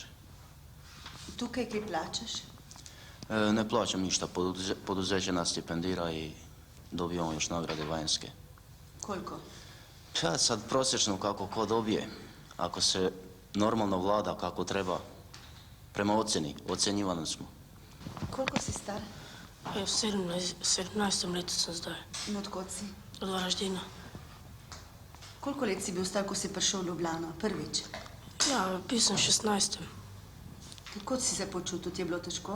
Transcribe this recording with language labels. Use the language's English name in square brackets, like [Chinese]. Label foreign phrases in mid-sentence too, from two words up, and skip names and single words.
[Slovenian] Tukaj kaj plaćaš? [Bosnian] Ne plaćam ništa, poduzeće nas stipendira i dobijamo još nagrade vanjske. [Slovenian] Koliko? [Bosnian] Ja sad prosječno kako ko dobije, ako se normalno vlada kako treba, prema ocjeni, ocjenjivani smo. [Slovenian] Koliko si star? V 17. letu sem zdaj. In odkot si? [Bosnian] Od Varaždina. [Slovenian] Koliko let si bil star, ko si prišel v Ljubljano? Prvič? Ja, bil sem 16. Kako si se počutil? Ti je bilo težko?